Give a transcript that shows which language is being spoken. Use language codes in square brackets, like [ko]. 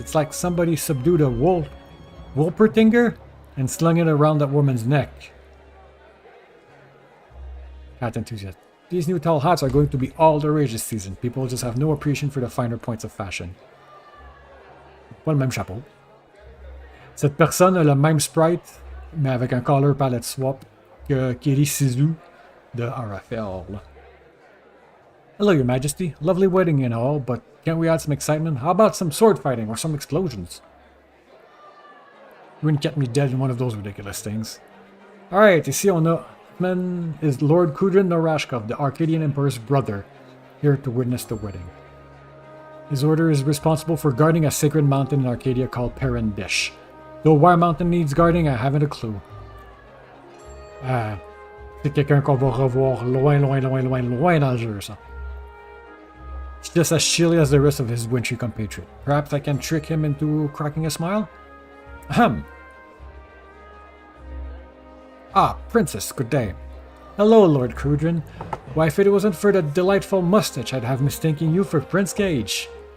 [en] It's like somebody subdued a Wolpertinger and slung it around that woman's neck. Hat enthusiast. These new tall hats are going to be all the rage this season. People just have no appreciation for the finer points of fashion. [fr] Pas le même chapeau. Cette personne a le même sprite, mais avec un color palette swap que Kiri Sizu de Arafel. [en] Hello, Your Majesty. Lovely wedding and all, but can't we add some excitement? How about some sword fighting or some explosions? You wouldn't get me dead in one of those ridiculous things. Alright, [fr] ici on a... [en] Man is Lord Kudrin Norashkov, the Arcadian Emperor's brother, here to witness the wedding. His order is responsible for guarding a sacred mountain in Arcadia called Perendish. Though why mountain needs guarding, I haven't a clue. [fr] C'est quelqu'un qu'on va revoir loin dans le jeu, ça. [en] He's just as chilly as the rest of his wintry compatriot. Perhaps I can trick him into cracking a smile? Ahem. Ah, Princess, good day. Hello, Lord Kudrin. Why, if it wasn't for the delightful mustache, I'd have mistaken you for Prince Gage.